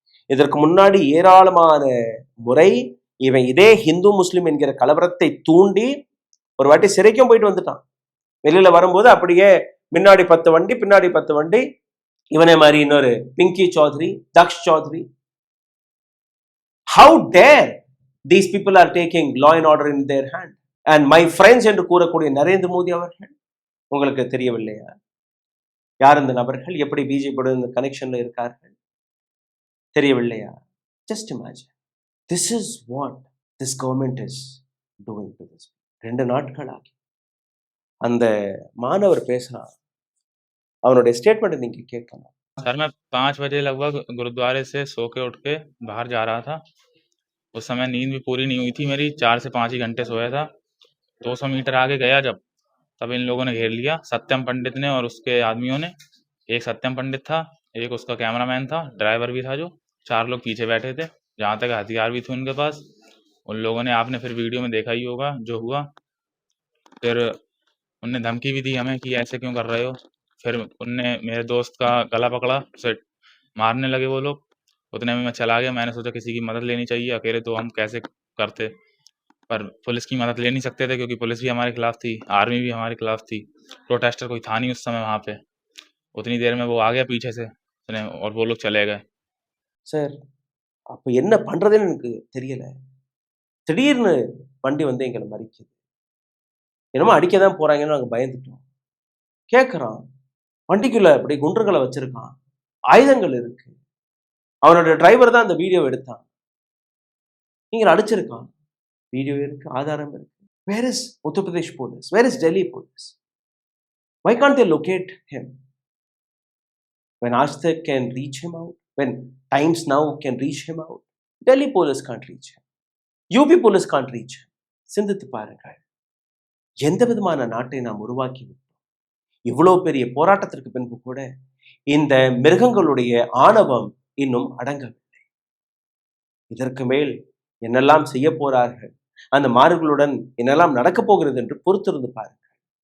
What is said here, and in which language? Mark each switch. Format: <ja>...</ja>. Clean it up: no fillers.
<ta>இதற்கு முன்னாடி ஏராளமான முறை இவன் இதே ஹிந்து முஸ்லிம் என்கிற கலவரத்தை தூண்டி ஒரு வாட்டி சிறைக்கும் போயிட்டு வந்துட்டான். வெளியில வரும்போது அப்படியே முன்னாடி 10 வண்டி, பின்னாடி 10 வண்டி. இவனே மாதிரி இன்னொரு Pinki Chowdhury, Daksh Chowdhury.</ta> <en>How dare these people are taking law and order in their hand? And my friends</en> <ta>என்று கூறக்கூடிய நரேந்திர மோடி அவர்கள், உங்களுக்கு தெரியவில்லையா யார் இந்த நபர்கள், எப்படி பிஜேபியோட இந்த கனெக்ஷன்ல இருக்கார்கள் தெரியவில்லையா?</ta> <en>Just imagine. This is what this government is doing to this.</en> <ta>2 நாட்கள் ஆகி அந்த மாணவர் பேசுறான். அவனுடைய ஸ்டேட்மெண்ட் நீங்க கேட்கலாம்.</ta> <hi>सर मैं 5 बजे लगभग गुरुद्वारे से सो के उठ के बाहर जा रहा था। उस समय नींद भी पूरी नहीं हुई थी मेरी, 4 से 5 ही घंटे सोया था। 200 मीटर आगे गया जब, तब इन लोगों ने घेर लिया, सत्यम पंडित ने और उसके आदमियों ने। एक सत्यम पंडित था, एक उसका कैमरामैन था, ड्राइवर भी था, जो 4 लोग पीछे बैठे थे, जहाँ तक हथियार भी थे उनके पास। उन लोगों ने, आपने फिर वीडियो में देखा ही होगा जो हुआ। फिर उनने धमकी भी दी हमें कि ऐसे क्यों कर रहे हो। फिर उनने मेरे दोस्त का गला पकड़ा, उसे मारने लगे वो लोग। उतने में मैं चला गया। मैंने सोचा किसी की मदद लेनी चाहिए, अकेले तो हम कैसे करते, पर पुलिस की मदद ले नहीं सकते थे क्योंकि पुलिस भी हमारे खिलाफ थी, आर्मी भी हमारे खिलाफ थी, प्रोटेस्टर कोई था नहीं उस समय वहाँ पे। उतनी देर में वो आ गया पीछे से और वो लोग चले गए।</hi> <ta>சார், அப்போ என்ன பண்றதுன்னு எனக்கு தெரியல. திடீர்னு வண்டி வந்து எங்களை மறிக்குது. என்னமோ அடிக்க தான் போறாங்கன்னு நாங்கள் பயந்துட்டோம். கேட்குறான், வண்டிக்குள்ள அப்படி குண்டுகளை வச்சிருக்கான், ஆயுதங்கள் இருக்கு. அவனோட டிரைவர் தான் அந்த வீடியோ எடுத்தான். நீங்கள் அடிச்சிருக்கான், வீடியோ இருக்கு, ஆதாரம் இருக்கு.</ta> <en>Where is Uttar Pradesh police? Where is Delhi police? Why can't they locate him? When Ashtak can reach him out, when Times Now can reach him out, Delhi police can't reach him. UP police can't reach him.</en> <ta>சிந்தித்து பாருங்கள், எந்த விதமான நாட்டை நாம் உருவாக்கி விட்டோம். இவ்வளவு பெரிய போராட்டத்திற்கு பின்பு கூட இந்த மிருகங்களுடைய ஆணவம் இன்னும் அடங்கவில்லை. இதற்கு மேல் என்னெல்லாம் செய்ய போறார்கள், அந்த மாறுகளுடன் என்னெல்லாம் நடக்கப் போகிறது என்று பொறுத்திருந்து பாருங்கள்.</ta>